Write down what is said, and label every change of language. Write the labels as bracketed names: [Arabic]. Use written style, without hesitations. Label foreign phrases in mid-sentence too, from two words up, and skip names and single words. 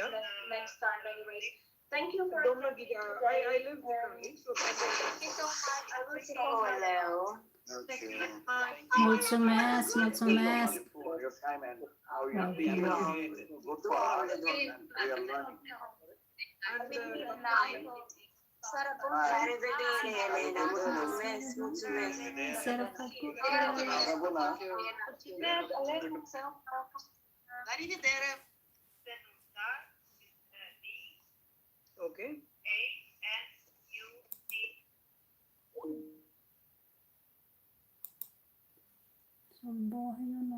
[English] next time anyways. Thank you for Don't know, attending I today, live and differently, so Thank you so much. I will stop here. [Romanian] Mulțumesc, mulțumesc. [English] For your time and how you have Okay. been good for us and we are learning. [Romanian] Seara bună. Arrivederci, Elena. Mulțumesc, mulțumesc. Seara făcută. Seara bună. Arrivederci. Okay. [Filipino] Sa bahay ano.